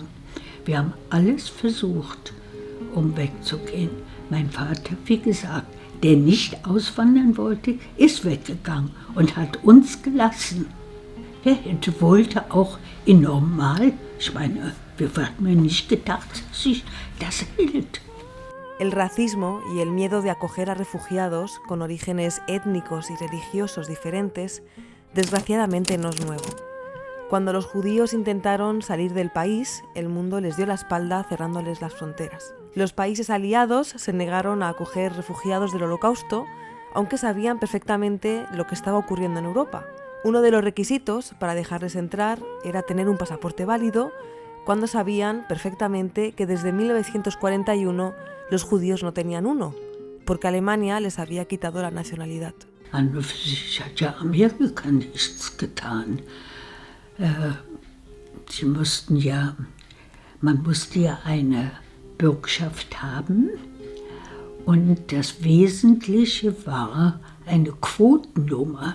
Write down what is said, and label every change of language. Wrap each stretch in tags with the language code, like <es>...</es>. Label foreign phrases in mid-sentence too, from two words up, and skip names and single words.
<de>Wir haben alles versucht, um wegzugehen. Mein Vater, wie gesagt, der nicht auswandern wollte, ist weggegangen und hat uns gelassen. Wer wollte auch in normal, ich meine, wir hatten mir nicht gedacht, dass sich das hält.</de> <es>El racismo y el miedo de acoger a refugiados con orígenes étnicos y religiosos diferentes, desgraciadamente no es nuevo. Cuando los judíos intentaron salir del país, el mundo les dio la espalda cerrándoles las fronteras. Los países aliados se negaron a acoger refugiados del Holocausto, aunque sabían perfectamente lo que estaba ocurriendo en Europa. Uno de los requisitos para dejarles entrar era tener un pasaporte válido, cuando sabían perfectamente que desde 1941 los judíos no tenían uno, porque Alemania les había quitado la nacionalidad.</es> <de>An und für sich hat ja Amerika nichts getan. Man musste ja eine Bürgschaft haben und das Wesentliche war eine Quotennummer.</de>